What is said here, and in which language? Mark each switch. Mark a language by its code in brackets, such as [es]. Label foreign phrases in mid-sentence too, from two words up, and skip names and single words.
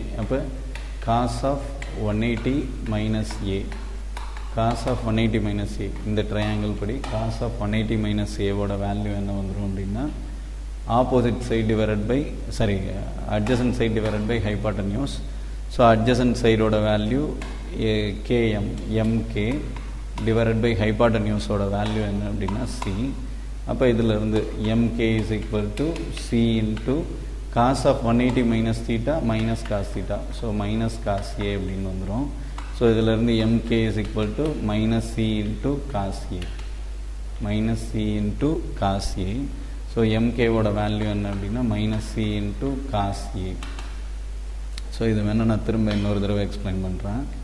[ta] அப்போ [en] cos of 180 minus A, cos of 180 minus A, [ta] இந்த ட்ரையாங்கிள் படி [en] cos of 180 minus A [ta] வேல்யூ என்ன வந்துடும் அப்படின்னா, [en] opposite side divided by adjacent side divided by hypotenuse. so adjacent side value KM MK divided by hypotenuse value [ta] என்ன அப்படின்னா [en] சி. [ta] அப்போ இதிலிருந்து [en] mk is equal to c into cos of 180 minus theta minus cos theta. so minus cos A [ta] அப்படின்னு வந்துடும். [en] ஸோ இதிலேருந்து mk is equal to minus c into cos A, minus c into cos A. so mk value [ta] என்ன அப்படின்னா [en] minus c into cos A. [ta] ஸோ இது வேணால் நான் திரும்ப இன்னொரு தடவை எக்ஸ்பிளைன் பண்ணுறேன்.